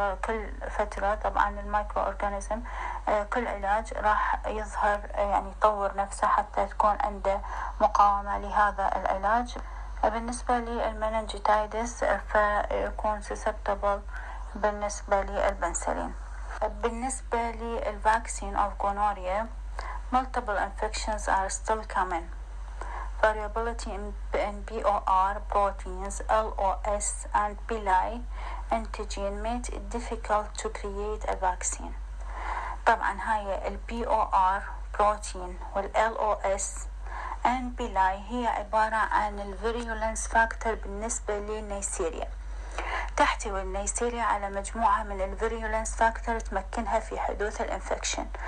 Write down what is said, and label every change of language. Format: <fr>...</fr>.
<ar>كل فترة طبعا المايكرو أورجانيزم كل علاج راح يظهر يعني يطور نفسه حتى تكون عنده مقاومة لهذا العلاج. بالنسبة للمننجيتايدس فيكون susceptible بالنسبة للبنسلين. بالنسبة للفاكسين</ar> <en>of gonorrhea multiple infections are still common. Variability in BOR proteins, LOS and pili antigen made it difficult to create a vaccine.</en> <ar>طبعا هاي ال BOR protein وال LOS</ar> <en>and pili</en> <ar>هي عبارة عن ال</ar> <en>virulence factor</en> <ar>بالنسبة للنيسيريا. تحتوي النيسيريا على مجموعة من الفيريولنس فاكتور تمكنها في حدوث الانفكشن.</ar>